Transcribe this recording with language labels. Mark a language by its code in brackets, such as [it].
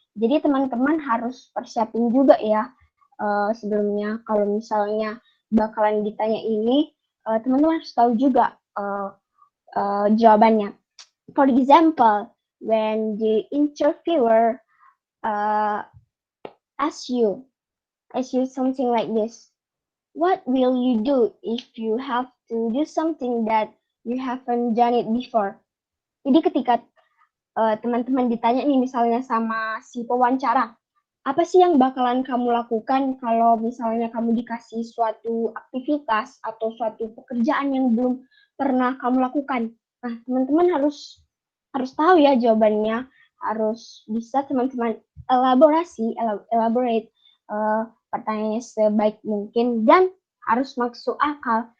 [id] Jadi teman-teman harus persiapin juga ya sebelumnya kalau misalnya bakalan ditanya ini, teman-teman harus tahu juga jawabannya. [en] For example, when the interviewer asks you something like this, what will you do if you have to do something that you haven't done it before? [id] Jadi ketika teman-teman ditanya nih misalnya sama si pewawancara, apa sih yang bakalan kamu lakukan kalau misalnya kamu dikasih suatu aktivitas atau suatu pekerjaan yang belum pernah kamu lakukan? Nah, teman-teman harus tahu ya jawabannya, harus bisa teman-teman elaborate pertanyaannya sebaik mungkin dan harus masuk akal.